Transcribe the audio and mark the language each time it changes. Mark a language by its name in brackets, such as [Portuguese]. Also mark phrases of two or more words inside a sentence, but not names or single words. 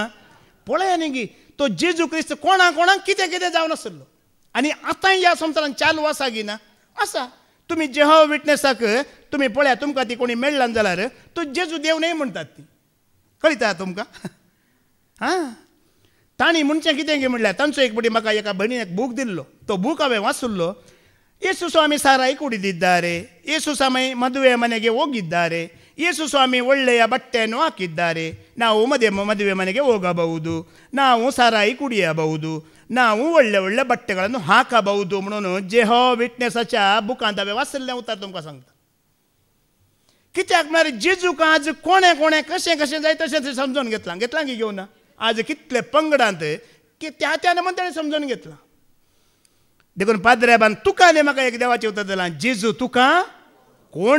[Konkani] पळय न्ही गी तो जेजू क्रिस्त कोणाक कितें कितें जावन आसलो आनी आतां ह्या संवसारान चालू आसा गी ना आसा. तुमी जेहोवा विटनेसाक तुमी पळया, तुमकां ती कोणी मेळ्ळां जाल्यार तो जेजू देव न्हय म्हणटात ती. कळटा तुमकां? हां, तांणी म्हणचें कितें गे म्हणल्यार तांचो एक बटी म्हाका एका भयणीन एक बूक दिल्लो. तो बूक हांवें वाचुल्लो. [Kannada] ಯೇಸು ಸ್ವಾಮಿ ಸಾರಾಯಿ ಕುಡಿದಿದ್ದಾರೆ, ಯೇಸು ಸ್ವಾಮಿ ಮದುವೆ ಮನೆಗೆ ಹೋಗಿದ್ದಾರೆ, ಯೇಸು ಸ್ವಾಮಿ ಒಳ್ಳೆಯ ಬಟ್ಟೆಯನ್ನು ಹಾಕಿದ್ದಾರೆ, ನಾವು ಮದುವೆ ಮನೆಗೆ ಹೋಗಬಹುದು, ನಾವು ಸಾರಾಯಿ ಕುಡಿಯಬಹುದು, ನಾವು ಒಳ್ಳೆ ಒಳ್ಳೆ ಬಟ್ಟೆಗಳನ್ನು ಹಾಕಬಹುದು [Konkani] म्हणून जेहोवा विटनेसाच्या बुकांत हांवें वाचलें उतर तुमकां सांगता. कित्याक म्हळ्यार जेजूक आज कोणे कोणे कशें कशें जाय तशें समजून घेतलां की घेवना. आज कितले पंगडांत की त्या त्या मंडळी समजून घेतलां. देखून पाद्र्याबान तुका न्ही म्हाका एक देवाचें उतर दिलां, जेजू तुका कोण?